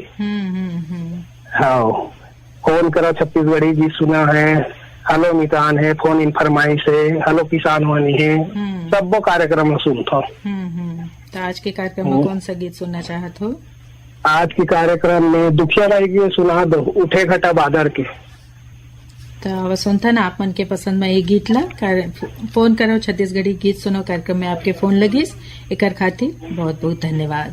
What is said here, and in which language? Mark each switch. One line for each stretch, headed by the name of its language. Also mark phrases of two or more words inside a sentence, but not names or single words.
Chhattisgarhi: हाँ, कौन करा छत्तीसगढ़ी गीत सुना है, हेलो मितान है, फोन इन फरमाइश है, हेलो किसान वानी है, सब कार्यक्रम सुनता हूँ। तो आज के कार्यक्रम में कौन सा गीत सुनना चाहत हो? आज के कार्यक्रम में दुखिया राय की सुना दो, उठे घटा बादर के। तो सुनता ना आप मन के पसंद में एक गीत ला फोन करो छत्तीसगढ़ी गीत सुनो कार्यक्रम में आपके फोन लगिस, एकर खातिर बहुत बहुत धन्यवाद।